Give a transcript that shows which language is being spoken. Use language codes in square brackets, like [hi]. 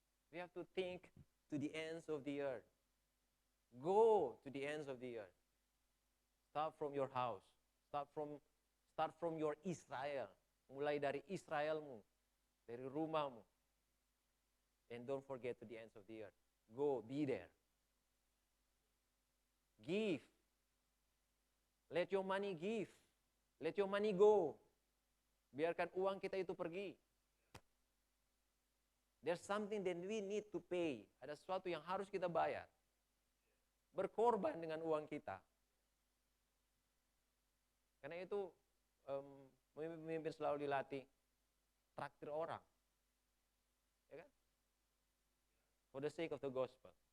[en] We have to think to the ends of the earth. Go to the ends of the earth. Start from your house. Start from your Israel. [id] Mulai dari Israelmu, dari rumahmu. [en] And don't forget to the ends of the earth. Go, be there. Give. Let your money give. Let your money go. [id] Biarkan uang kita itu pergi. [en] There's something that we need to pay. [id] Ada sesuatu yang harus kita bayar. Berkorban dengan uang kita. Karena itu pemimpin selalu dilatih traktir orang. Ya kan? [en] For the sake of the gospel.